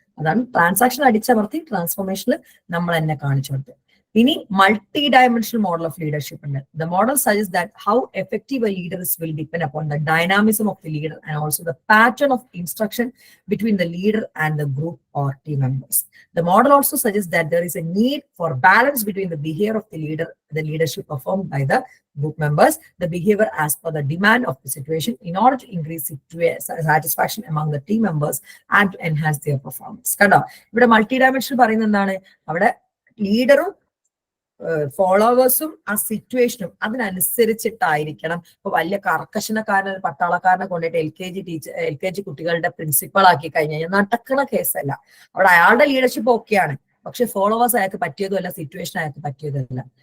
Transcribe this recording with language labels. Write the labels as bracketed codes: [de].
[ml] അതാണ് ട്രാൻസാക്ഷൻ അടിച്ചമർത്തി ട്രാൻസ്ഫോർമേഷനിൽ നമ്മൾ തന്നെ കാണിച്ചു കൊടുത്തത്. ഇനി multi dimensional model of leadership ഉണ്ട്. [en] The model suggest that how effective a leader is will depend upon the dynamism of the leader and also the pattern of instruction between the leader and the group or team members. The model also suggests that there is a need for balance between the behavior of the leader, the leadership performed by the group members, the behavior as per the demand of the situation, in order to increase satisfaction among the team members and to enhance their performance. [ml] കണ്ടോ, ഇവിടെ multi dimension പറയുന്നത് എന്താണ്? അവിടെ ലീഡറും ഫോളോവേഴ്സും ആ സിറ്റുവേഷനും അതിനനുസരിച്ചിട്ടായിരിക്കണം. ഇപ്പൊ വലിയ കർക്കശനക്കാരൻ പട്ടാളക്കാരനെ കൊണ്ടിട്ട് L K G കുട്ടികളുടെ പ്രിൻസിപ്പൾ ആക്കി കഴിഞ്ഞാൽ നടക്കണ കേസല്ല. അവിടെ അയാളുടെ ലീഡർഷിപ്പ് ഓക്കെയാണ്, പക്ഷെ ഫോളോവേഴ്സ് അയാൾക്ക് പറ്റിയതുമല്ല, സിറ്റുവേഷൻ അയാൾക്ക് പറ്റിയതല്ല.